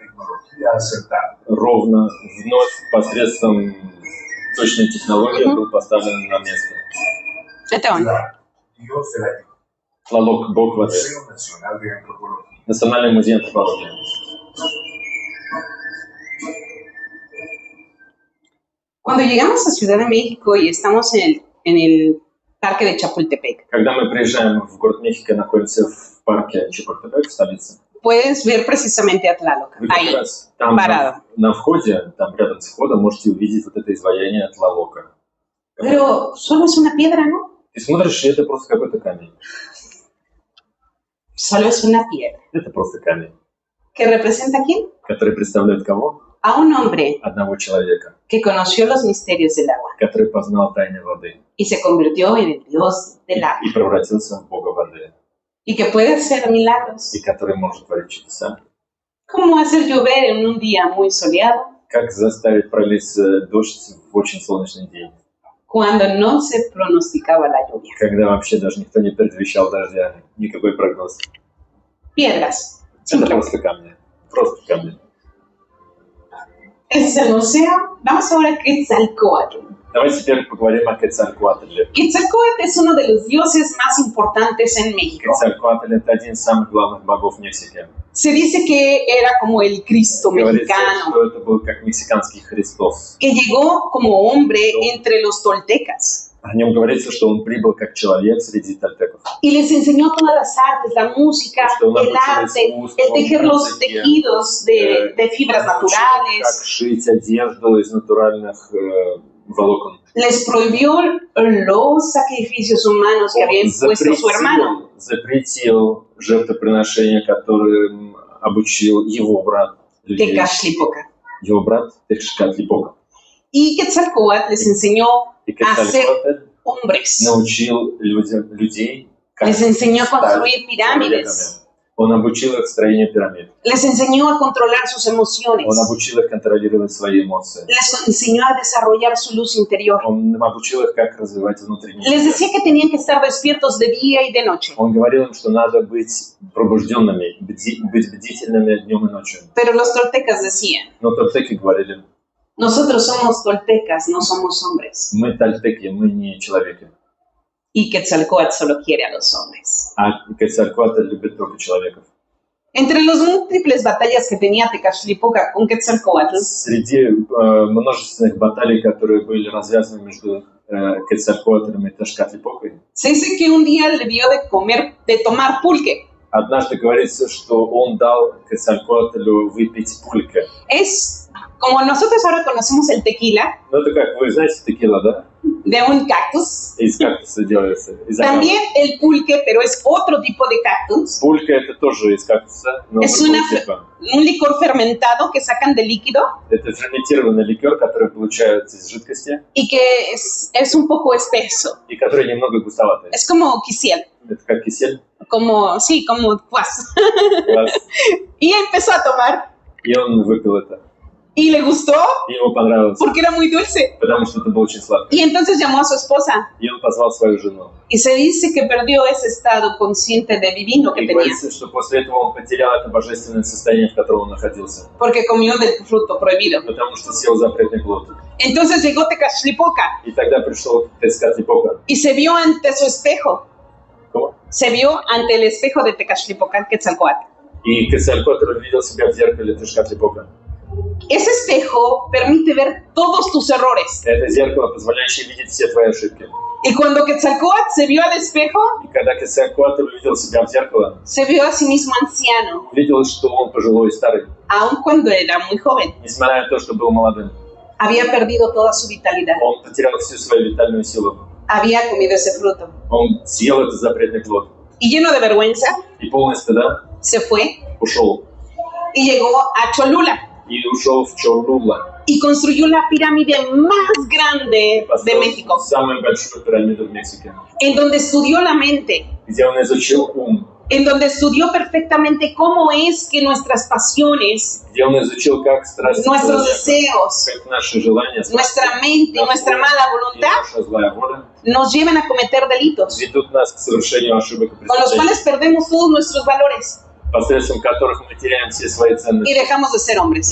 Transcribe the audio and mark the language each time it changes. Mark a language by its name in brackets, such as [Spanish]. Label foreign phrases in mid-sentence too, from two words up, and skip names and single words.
[Russian] ровно вновь посредством точной технологии был поставлен на место. Это он. Тлалок, бог воды. Национальный музей антропологии. [Spanish] Cuando llegamos a Ciudad de México y estamos en el parque de Chapultepec, [Russian] Когда мы приезжаем в город Мехико, находимся в парке Чапультепек, в столице, [Spanish] puedes ver precisamente a Tlaloc, [Russian] вы как [Spanish] ahí, [Russian] раз там [Spanish] parado. [Russian] на входе, там рядом с входом, можете увидеть вот это изваяние Тлалока. [Spanish] Pero solo es una piedra, ¿no? [Russian] Ты смотришь, и это просто какой-то камень. [Spanish] Solo es una piedra. [Russian] Это просто камень, [Spanish] ¿Que representa a quién? [Russian] который представляет кого? [Spanish] A un hombre [Russian] Одного человека, [Spanish] que conoció los misterios del agua [Russian] который познал тайны воды [Spanish] y se convirtió en el dios del agua [Russian] и превратился в бога воды, [Spanish] y que puede hacer milagros, [Russian] и который может творить чудеса. [Spanish] como hacer llover en un día muy soleado [Russian] Как заставить пролить дождь в очень солнечный день, [Spanish] cuando no se pronosticaba la lluvia. [Russian] когда вообще даже никто не предвещал дождя, никакой прогноз. [Spanish] Piedras. [Russian] Это просто камни, просто камни. [Spanish] Ese es el museo. Vamos ahora a Quetzalcóatl. [Russian] Давайте теперь поговорим о Quetzalcóatlе. [Spanish] Quetzalcóatl es uno de los dioses más importantes en México. [Russian] Quetzalcóatl — это один из самых главных богов в Мексике. [Spanish] Se dice que era como el Cristo [Russian] Говорится, [Spanish] mexicano, [Russian] что это был как мексиканский Христос. [Spanish] que llegó como hombre entre los toltecas [Russian] О нем говорится, что он прибыл как человек среди тольтеков. [Spanish] y les enseñó todas las artes, la música, [Russian] Что он [Spanish] el [Russian] обучил [Spanish] arte, [Russian] искусству, [Spanish] el tejer los [Russian] музыке, [Spanish] tejidos de fibras [Russian] как [Spanish] naturales. [Russian] шить одежду из натуральных волокон. [Spanish] Les prohibió los sacrificios humanos que había impuesto su hermano. [Russian] Запретил жертвоприношения, которым обучил его брат. [Spanish] Tecachlipoca. [Russian] Его брат Текшкатлипока. [Spanish] Y Quetzalcóatl les enseñó [Russian] И [Spanish] a ser [Russian] Quetzalcóatl [Spanish] hombres. [Russian] научил людей, как [Spanish] Les enseñó a [Russian] стать [Spanish] construir pirámides. [Russian] человеками. Он обучил их строению пирамид. [Spanish] Les enseñó a controlar sus emociones. [Russian] Он обучил их контролировать свои эмоции. [Spanish] Les enseñó a desarrollar su luz interior. [Russian] Он обучил их, как развивать внутренний [Spanish] Les [Russian] мир. [Spanish] decía que tenían que estar despiertos de día y de noche. [Russian] Он говорил им, что надо быть пробужденными, быть бдительными днем и ночью. [Spanish] Pero los toltecas decían, [Russian] Но тольтеки говорили: [Spanish] nosotros somos toltecas, no somos hombres. [Russian] мы тольтеки, мы не человеки. [Spanish] Y Quetzalcóatl solo quiere a los hombres. [Russian] А Quetzalcóatl любит только человеков. [Spanish] Entre las múltiples batallas que tenía Tecachlipoca con Quetzalcóatl, [Russian] Среди множественных баталий, которые были развязаны между Quetzalcóatlом и Тешкатлипокой, [Spanish] se dice que un día le dio de tomar pulque. [Russian] однажды говорится, что он дал Quetzalcóatlу выпить пульке. [Spanish] Es como nosotros ahora conocemos el tequila [Russian] Ну, это как, вы знаете, текила, да? [Spanish] de un cactus. [Russian] Из кактуса делается. Из [Spanish] También el pulque, pero es otro tipo de cactus. [Russian] Пулька — это тоже из кактуса, но [Spanish] Es [Russian] другого [Spanish] una- [Russian] типа. [Spanish] Un licor fermentado que sacan de líquido [Russian] Это ферментированный ликер, который получается из жидкости [Spanish] y que es un poco espeso. [Russian] и который немного густоватый. [Spanish] Es como quisiel, [Russian] Это как кисель. [Spanish] sí, como cuas. [Russian] Класс. [Spanish] Y empezó a tomar [Russian] И он выпил это. [Spanish] y le gustó [Russian] И ему понравилось, [Spanish] porque era muy dulce. [Russian] потому что это было очень сладко. [Spanish] Y entonces llamó a su esposa [Russian] И он позвал свою жену. [Spanish] y se dice que perdió ese estado consciente de divino que [Russian] И [Spanish] tenía [Russian] говорится, что после этого он потерял это божественное состояние, в котором он находился. [Spanish] porque comió del fruto prohibido. [Russian] Потому что съел запретный плод. [Spanish] Entonces llegó Tecachlipoca [Russian] И тогда пришел Тецкатлипока. [Spanish] y se vio ante su espejo. ¿Cómo? Se vio ante el espejo de Tecachlipoca, Quetzalcóatl. [Russian] И Quetzalcóatl увидел себя в зеркале Тешкатлипока. [Spanish] Ese espejo permite ver todos tus errores. [Russian] Это зеркало, позволяющее видеть все твои ошибки. [Spanish] Y cuando Quetzalcóatl se vio al espejo, [Russian] И когда Quetzalcóatl увидел себя в зеркало, [Spanish] se vio a sí mismo anciano, [Russian] увидел, что он пожилой и старый. [Spanish] aun cuando era muy joven. [Russian] Несмотря на то, что был молодым. [Spanish] Había perdido toda su vitalidad. [Russian] Он потерял всю свою витальную силу. [Spanish] Había comido ese fruto. [Russian] Он съел этот запретный плод. [Spanish] Y lleno de vergüenza, [Russian] И полный стыда [Spanish] se fue [Russian] ушел. [Spanish] y llegó a Cholula. [Russian] И ушел в Чолула. [Spanish] Y construyó la pirámide más grande de México, [Russian] Самую большую пирамиду в Мексике. [Spanish] en donde estudió la mente, [Russian] Где он изучил ум. [Spanish] en donde estudió perfectamente cómo es que nuestras pasiones, [Russian] Где он изучил, как страсти [Spanish] nuestros [Russian] человека, [Spanish] deseos, [Russian] как наши желания, [Spanish] nuestra mente y nuestra mala [Russian] и [Spanish] voluntad [Russian] наша злая воля [Spanish] nos llevan a cometer delitos, [Russian] ведут нас к совершению ошибок и [Spanish] con los [Russian] преступлений, [Spanish] cuales perdemos todos nuestros valores [Russian] посредством которых мы теряем все свои [Spanish] y [Russian] ценности [Spanish] dejamos de ser hombres.